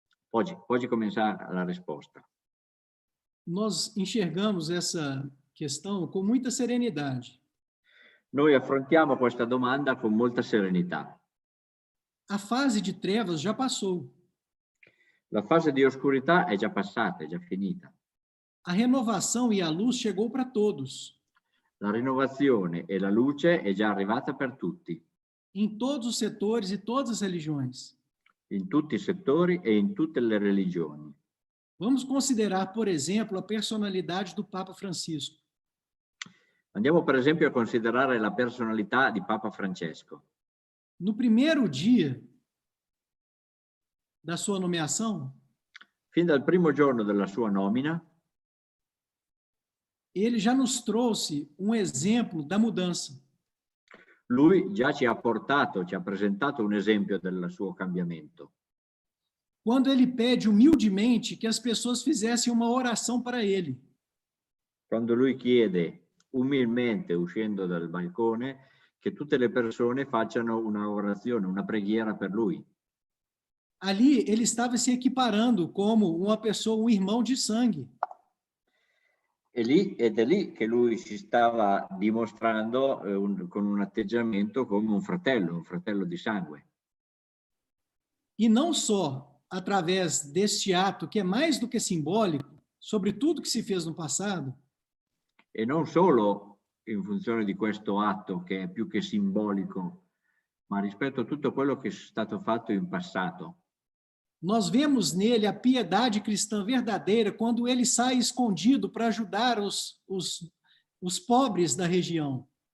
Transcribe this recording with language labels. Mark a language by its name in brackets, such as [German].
[Portuguese] Pode começar a risposta. Nós enxergamos essa questão com muita serenidade. [Italian] Noi affrontiamo questa domanda con molta serenità. [Portuguese] A fase de trevas já passou. [Italian] La fase di oscurità è già passata, è già finita. [Portuguese] A renovação e a luz chegou para todos. [Italian] La rinnovazione e la luce è già arrivata per tutti. [Portuguese] Em todos os setores e todas as religiões. [Italian] In tutti i settori e in tutte le religioni. [Portuguese] Vamos considerar, por exemplo, a personalidade do Papa Francisco. [Italian] Andiamo per esempio a considerare la personalità di Papa Francesco. [Portuguese] No primeiro dia da sua nomeação, [Italian] Fin dal primo giorno della sua nomina, [Portuguese] ele já nos trouxe um exemplo da mudança. [Italian] lui già ci ha presentato un esempio del suo cambiamento. [Portuguese] Quando ele pede humildemente que as pessoas fizessem uma oração para ele. [Italian] Quando lui chiede umilmente, uscendo dal balcone, che tutte le persone facciano una orazione, una preghiera per lui. [Portuguese] Ali ele estava se equiparando como uma pessoa, um irmão de sangue. [Italian] Ed è lì che lui si stava dimostrando con un atteggiamento come un fratello di sangue. [Portuguese] E não só através deste ato, que é mais do que simbólico, sobre tudo que se fez no passado, [Italian] E non solo in funzione di questo atto che è più che simbolico, ma rispetto a tutto quello che è stato fatto in passato. [Portuguese] nós vemos nele a piedade cristã verdadeira quando ele sai escondido para ajudar os pobres da região.